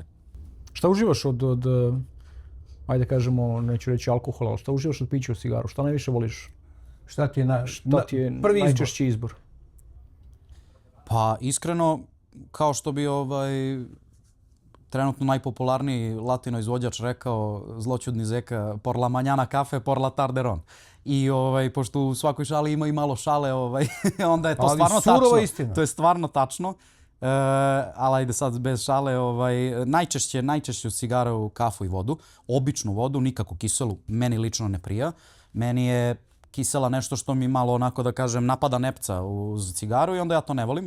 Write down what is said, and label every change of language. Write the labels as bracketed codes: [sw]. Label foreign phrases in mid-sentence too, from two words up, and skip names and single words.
[sr] Šta uživaš od ajde kažemo, neću reći alkohola, ali šta uživaš od pića u cigaru? Šta najviše voliš? Šta ti je prvi najčešći izbor? Pa iskreno, kao što bi trenutno najpopularniji latino izvođač rekao, zloćudni Zeka, [es] por la mañana café, por la tarde ron. [sr] I pošto u svakoj šali ima i malo šale, onda je to stvarno tačno. Istina. To je stvarno tačno. Ali ajde sad bez šale, najčešće u cigaru kafu i vodu, običnu vodu, nikako kiselu, meni lično ne prija. Meni je kisela nešto što mi malo onako da kažem napada nepca uz cigaru i onda ja to ne volim.